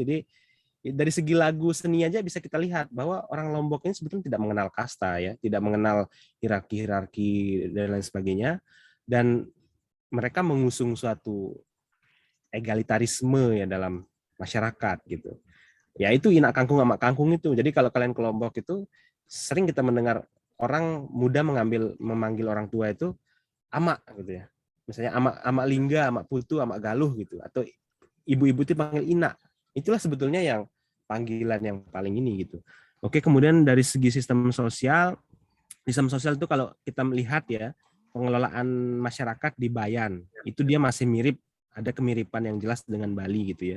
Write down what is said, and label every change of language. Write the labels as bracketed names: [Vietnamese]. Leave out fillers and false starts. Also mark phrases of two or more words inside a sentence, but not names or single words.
[Indonesian] Jadi dari segi lagu seni aja bisa kita lihat bahwa orang Lombok ini sebetulnya tidak mengenal kasta ya, tidak mengenal hierarki dan lain sebagainya, dan mereka mengusung suatu egalitarisme ya dalam masyarakat gitu. Ya itu Inak Kangkung Amak Kangkung itu. Jadi kalau kalian ke Lombok itu sering kita mendengar orang muda memanggil orang tua itu amak gitu ya. Misalnya amak lingga, amak putu, amak galuh gitu, atau ibu-ibu itu panggil ina. Itulah sebetulnya yang panggilan yang paling ini gitu. Oke, kemudian dari segi sistem sosial itu kalau kita melihat ya, pengelolaan masyarakat di Bayan itu dia masih mirip, ada kemiripan yang jelas dengan Bali gitu ya.